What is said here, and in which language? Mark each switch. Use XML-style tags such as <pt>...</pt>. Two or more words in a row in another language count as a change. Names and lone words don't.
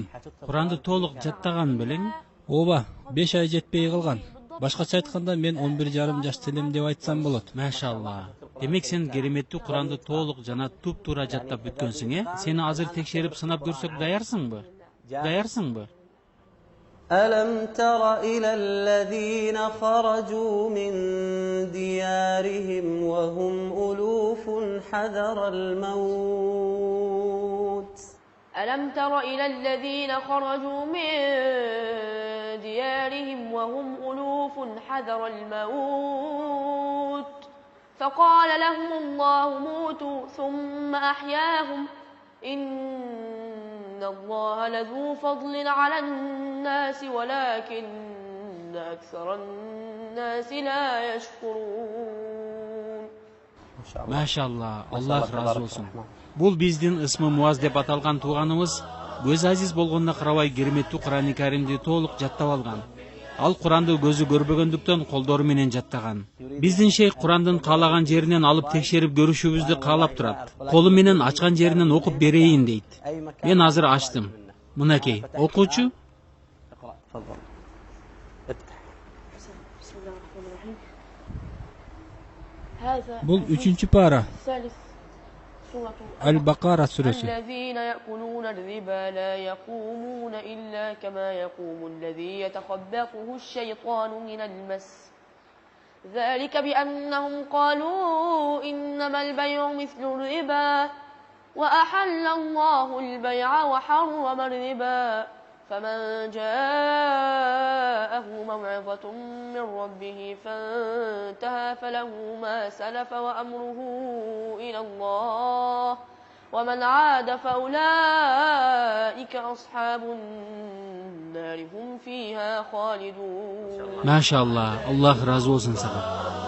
<ky>Куранды толук жаттаган белең? Ооба, 5 ай жетпей калган. Башкача айтканда мен 11,5 жашта элем деп айтсам болот. Машалла. Демек сен кереметтүү Куранды толук жана туп-туура жаттап бүткөнсүң, Сени азыр текшерип сынап көрсөк даярсыңбы? Даярсыңбы?</ky> <ar>ألم تر إلى الذين خرجوا من ديارهم وهم ألوف حذر الموت ألم تر إلى الذين خرجوا من ديارهم وهم ألوف حذر الموت فقال لهم الله موتوا ثم أحياهم إن الله لذو فضل على الناس ولكن أكثر الناس لا يشكرون.</ar> <ky>Машалла, Аллах разы болсун. Бул биздин ысмы Муаз деп аталган тууганыбыз көз азиз болгонуна карабай кереметтүү Куран-ы Каримди толук жаттап алган. Ал Куранды көзү көрбөгөндүктөн колдору менен жаттаган. Биздин шейх Курандын каалаган жеринен алып текшерип көрүшүбүздү каалап турат. Колу менен ачкан жеринен окуп берейин дейт. Мен азыр ачтым. Мынакей, окуучу. Бул 3-чү пара. Аль-Бакара сүрөсү.</ky> <ar>الذين يأكلون الربا لا يقومون إلا كما يقوم الذي يتخبطه الشيطان من المس ذلك بأنهم قالوا إنما البيع مثل الربا وأحل الله البيع وحرم الربا فمن جاءه موعظة من ربه فانتهى فله ما سلف وأمره إلى الله ومن عاد فأولئك أصحاب النار هم فيها خالدون.</ar> <ky>Машалла, Аллах разы болсун сага.</ky>